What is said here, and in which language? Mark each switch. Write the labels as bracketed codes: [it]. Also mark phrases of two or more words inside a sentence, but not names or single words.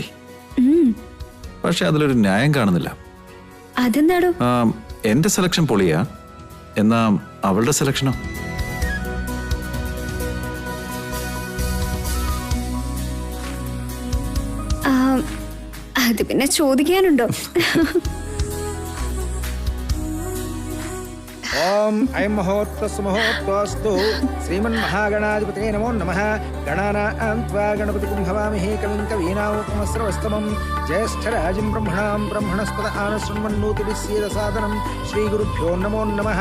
[ml] പക്ഷെ അതിലൊരു ന്യായം കാണുന്നില്ല. അതെന്താടോ? എന്റെ സെലക്ഷൻ പൊളിയാ, എന്നാ അവളുടെ സെലക്ഷനോ? അത് പിന്നെ ചോദിക്കാനുണ്ടോ? [sa] ओम ऐं मुहूर्तस्मुहूर्तोऽस्तु श्रीमन्महागणाधिपतये नमो नमः। गणानां त्वा गणपतिं हवामहे कविं कवीनामुपमस्रवस्तमं ज्येष्ठराजं ब्रह्मणां ब्रह्मणस्पत आनशृण्वन्नोतिभिस्सीदसादनं श्रीगुरुभ्यो नमो नमः।